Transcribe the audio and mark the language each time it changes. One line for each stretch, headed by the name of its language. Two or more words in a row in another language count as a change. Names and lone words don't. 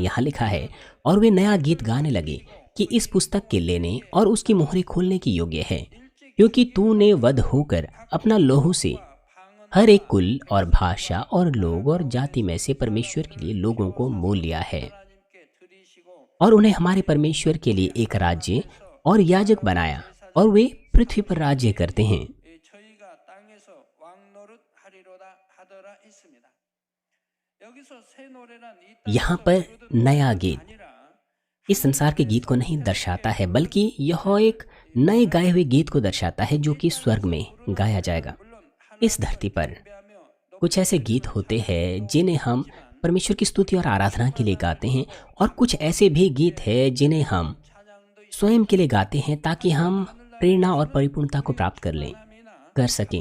Hindi: यहाँ लिखा है, और वे नया गीत गाने लगे कि इस पुस्तक के लेने और उसकी मोहरें खोलने की योग्य है, क्योंकि तूने वध होकर अपना लहू से हर एक कुल और भाषा और लोग और जाति में से परमेश्वर के लिए लोगों को मोल लिया है और उन्हें हमारे परमेश्वर के लिए एक राज्य और याजक बनाया, और वे पृथ्वी पर राज्य करते हैं।
Korean: 저희가 땅에서 왕노릇하리로다 하더라 했습니다. 여기서 새 노래란 이
Hindi: यहाँ पर नया गीत इस संसार के गीत को नहीं दर्शाता है, बल्कि यह एक नए गाए हुए गीत को दर्शाता है जो कि स्वर्ग में गाया जाएगा। इस धरती पर कुछ ऐसे गीत होते हैं जिन्हें हम परमेश्वर की स्तुति और आराधना के लिए गाते हैं, और कुछ ऐसे भी गीत हैं जिन्हें हम स्वयं के लिए गाते हैं ताकि हम प्रेरणा और परिपूर्णता को प्राप्त कर सकें।